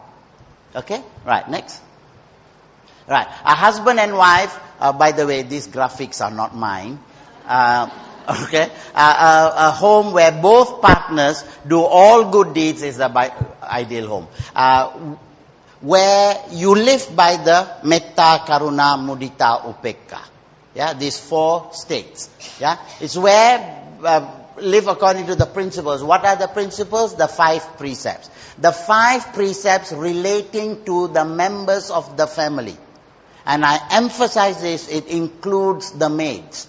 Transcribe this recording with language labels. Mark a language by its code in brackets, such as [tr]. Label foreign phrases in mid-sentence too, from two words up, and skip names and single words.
[en] Okay? Right, next. Right. A husband and wife, by the way, these graphics are not mine. Okay, a home where both partners do all good deeds is the ideal home. Where you live by the [pi] metta, karuna, mudita, upekka. [en] Yeah, these 4 states. Yeah, it's where live according to the principles. What are the principles? The 5 precepts. The 5 precepts relating to the members of the family. And I emphasize this, it includes the maids.